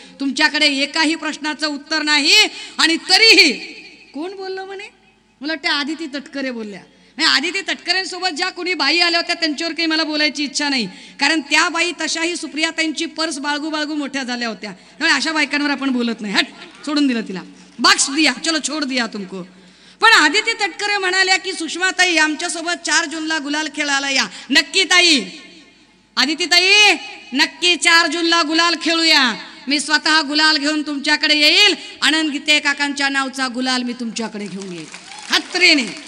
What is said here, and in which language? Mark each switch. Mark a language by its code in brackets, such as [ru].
[mr] तुमच्याकडे एकाही प्रश्नाचं उत्तर नाही. आणि तरीही कोण बोललं म्हणे? मला वाटतं आदिती तटकरे बोलल्या. नाही, आदिती तटकरेंसोबत ज्या कोणी बाई आल्या होत्या त्यांच्यावर काही मला बोलायची इच्छा नाही, कारण त्या बाई तशाही सुप्रियाताईंची पर्स बाळगू मोठ्या झाल्या होत्या. त्यामुळे अशा बायकांवर आपण बोलत नाही. हट, सोडून दिलं तिला. [hi] बख्श दिया, चलो छोड दिया तुमको. [mr] पण आदिती तटकरे म्हणाल्या की सुषमाताई आमच्यासोबत 4 जूनला गुलाल खेळायला या. नक्की ताई, आदिती ताई नक्की 4 जूनला गुलाल खेळूया. मी स्वतः गुलाल घेऊन तुमच्याकडे येईल. आनंद गीते काकांच्या नावचा गुलाल मी तुमच्याकडे घेऊन येईल खात्रीने.